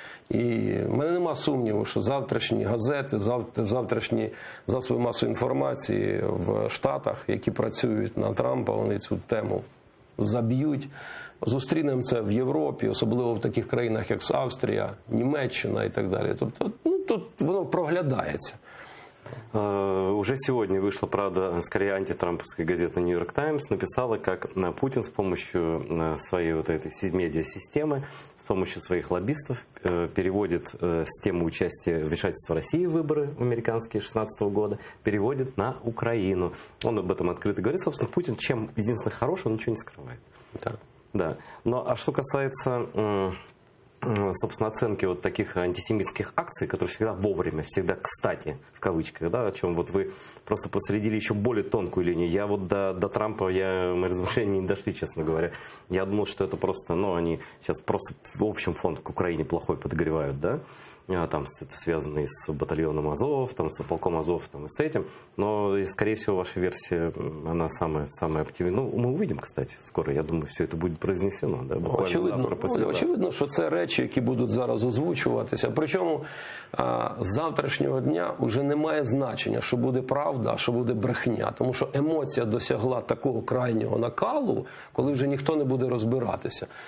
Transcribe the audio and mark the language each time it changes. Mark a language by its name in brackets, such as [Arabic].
[Ukrainian] І в мене нема сумніву, що завтрашні газети, завтрашні засоби масової інформації в Штатах, які працюють на Трампа, вони цю тему заб'ють. Зустрінемо це в Європі, особливо в таких країнах, як Австрія, Німеччина і так далі. Тобто, тут воно проглядається. [Russian] Уже сегодня вышла, правда, скорее антитрамповская газета «Нью-Йорк Таймс», написала, как Путин с помощью своей вот этой медиасистемы, с помощью своих лоббистов переводит с темы участия вмешательства России в выборы американские 2016 года, переводит на Украину. Он об этом открыто говорит. Собственно, Путин, чем единственное хороший, он ничего не скрывает. Да. Да. Но а что касается, собственно, оценки вот таких антисемитских акций, которые всегда вовремя, всегда кстати, в кавычках, да, о чем вот вы просто проследили еще более тонкую линию. Я вот до Трампа, мои размышления не дошли, честно говоря. Я думал, что это просто, они сейчас просто в общем фонд к Украине плохой подогревают, да. Там это связано и с батальоном Азов, там, с полком Азов, там, и с этим. Но, скорее всего, ваша версия, она самая оптимистичная. Мы увидим, кстати, скоро. Я думаю, все это будет произнесено. Да, [Ukrainian] очевидно, що це речі, які будуть зараз озвучуватися. Причому з завтрашнього дня вже немає значення, що буде правда, а що буде брехня. Тому що емоція досягла такого крайнього накалу, коли вже ніхто не буде розбиратися.